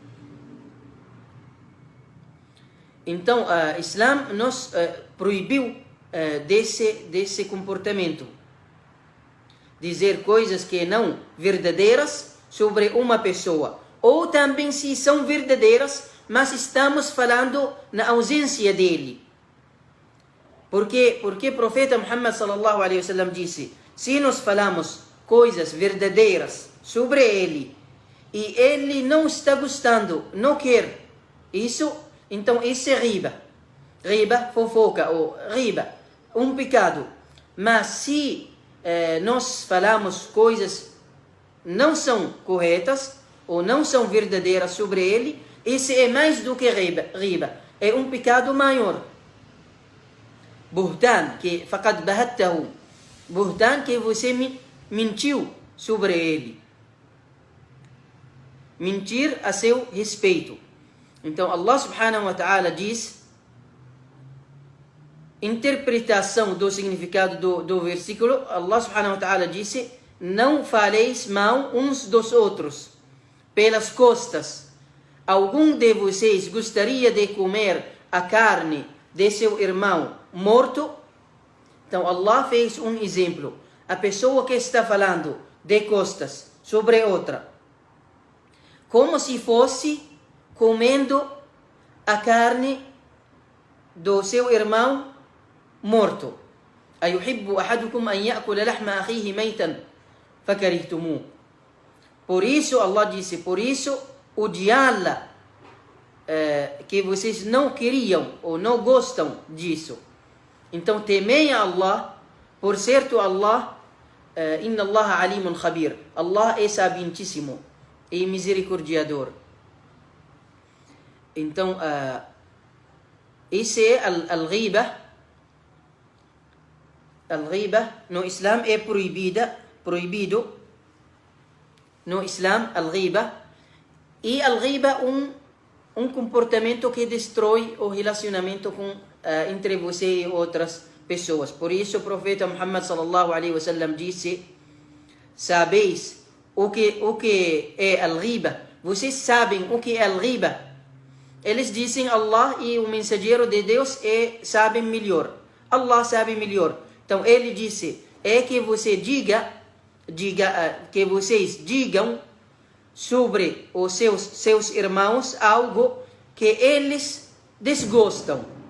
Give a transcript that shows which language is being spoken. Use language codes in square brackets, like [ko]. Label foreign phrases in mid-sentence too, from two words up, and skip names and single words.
[pt] Então, o Islã nos proibiu desse comportamento. Dizer coisas que não verdadeiras sobre uma pessoa. Ou também se são verdadeiras, mas estamos falando na ausência dele. Porque o profeta Muhammad [ar] صلى الله عليه وسلم [pt] disse: se nós falamos coisas verdadeiras sobre ele e ele não está gostando, não quer isso, então isso é riba. Riba, fofoca, ou riba, um pecado. Mas se nós falamos coisas não são corretas ou não são verdadeiras sobre ele, isso é mais do que riba. É um pecado maior. Buhtan, que [ar] فقد بهته. [pt] Buhtan, que você mentiu sobre ele. Mentir a seu respeito. Então Allah [ar] سبحانه وتعالى [pt] diz, interpretação do significado do versículo, Allah [ar] سبحانه وتعالى [pt] disse: não faleis mal uns dos outros pelas costas. Algum de vocês gostaria de comer a carne de seu irmão morto? Então Allah fez um exemplo. A pessoa que está falando de costas sobre outra, como se fosse comendo a carne do seu irmão morto. [ar] أيحب أحدكم أن يأكل لحم أخيه ميتا فكرهتموه. [pt] Por isso Allah disse, por isso odiá-la, que vocês não queriam ou não gostam disso. Então temei a Allah, por certo Allah, [ar] إن الله عليم خبير. [pt] Allah é sabientíssimo e misericordiador. Então esse é al-ghiba. Al-ghiba no Islã é proibido no Islã, al-ghiba. E al-ghiba um comportamento que destrói o relacionamento entre você e outras pessoas. Por isso o profeta Muhammad [ar] صلى الله عليه وسلم [pt] disse: sabeis o que é al-ghiba? Vocês sabem o que é al-ghiba? Eles dizem Allah e o mensageiro de Deus sabem melhor. Allah sabe melhor. Então ele disse: é que você que vocês digam sobre os seus irmãos algo que eles desgostam.